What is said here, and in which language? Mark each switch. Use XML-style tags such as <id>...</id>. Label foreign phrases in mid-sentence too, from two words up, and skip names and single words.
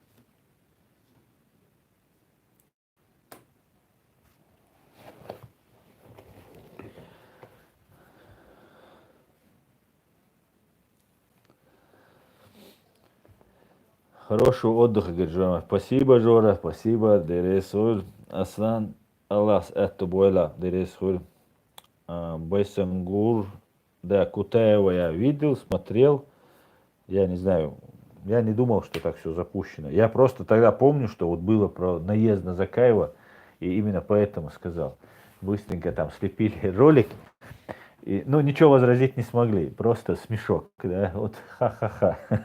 <ru>Хорошего отдыха, говорит Жора. Спасибо, Жора, спасибо. Дересуль. Аслан. Аллах, это бойла. Дересуль. Байсангур. Да, Кутаева я видел, смотрел. Я не знаю, я не думал, что так все запущено. Я просто тогда помню, что вот было про наезд на Закаева, и именно поэтому сказал. Быстренько там слепили ролик. И, ну, ничего возразить не смогли, просто смешок, да, вот ха-ха-ха.</ru>